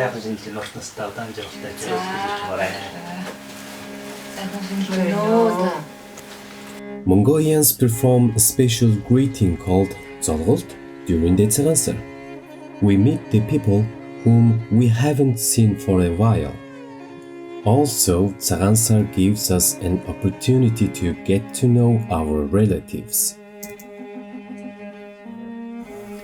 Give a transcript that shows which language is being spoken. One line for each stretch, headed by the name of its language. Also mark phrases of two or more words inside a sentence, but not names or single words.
Mongolian: Сайхан шинэлж урт настай удаан жаргалтай ажиллаж байна. Сайхан шинэлж байна уу?
English: Mongolians perform a special greeting called Zolgolt during the Tsagaan Sar. We meet the people whom we haven't seen for a while. Also, Tsagaan Sar gives us an opportunity to get to know our relatives.